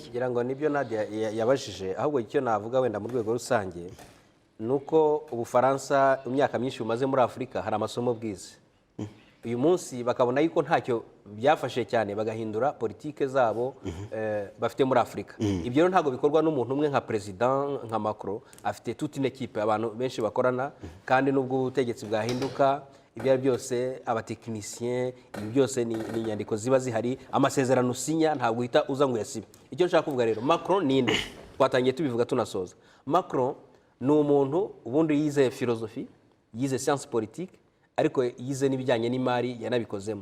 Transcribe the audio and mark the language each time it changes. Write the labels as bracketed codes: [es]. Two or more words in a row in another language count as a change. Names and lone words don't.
[rw] Kugira ngo nibyo Nadia yabajije, ahubwo icyo navuga wenda mu rwego rusange nuko Ubufaransa imyaka myinshi bumaze muri Afurika hari amasomo bwize. Uyu munsi bakabona yuko ntacyo byafashe cyane, bagahindura politike zabo bafite muri Afurika. Ibyo rero ntabwo bikorwa n'umuntu umwe nka President nka Macron, afite [fr] toute une équipe, [rw] abantu benshi bakorana, kandi nubwo ubutegetsi bwahinduka, ibyo byose abatekinisiyen, ibi byose ni inyandiko ziba zihari, amasezerano usinya, ntabwo uhita uza ngo uyasibe. Icyo nshaka kuvuga rero, Macron ni nde? Twatangiye tubivuga tunasoza. Macron ni umuntu ubundi yize philosophy, yize [fr] science politique, [rw] ariko yize n'ibijyanye n'imari yanabikozemo.